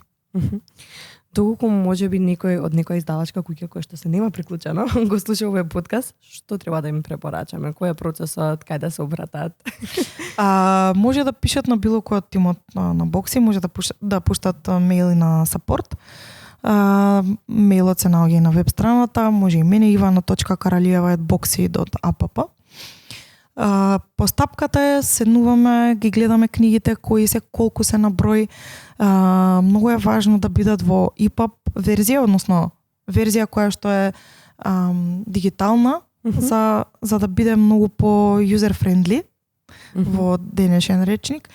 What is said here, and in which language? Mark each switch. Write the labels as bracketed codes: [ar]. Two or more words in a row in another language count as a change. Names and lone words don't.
[mk] Доколку може би некој од некоја издавачка куќа која што се нема приклучено, го слуша овој подкаст, што треба да им препорачаме? Кој е процесот, кај да се обратат? Може да пишат на било кој од тимот на Бокси, може да пуштат мејли на сапорт. Мејлот се наоѓа и на веб страната, може и мене ivana.karalieva@boxy.app. Постапката е, седнуваме, ги гледаме книгите, кои се, колку се на број. Многу е важно да бидат во EPUB верзија, односно верзија која што е дигитална, за да биде многу по [en] user friendly [mk] во денешен речник.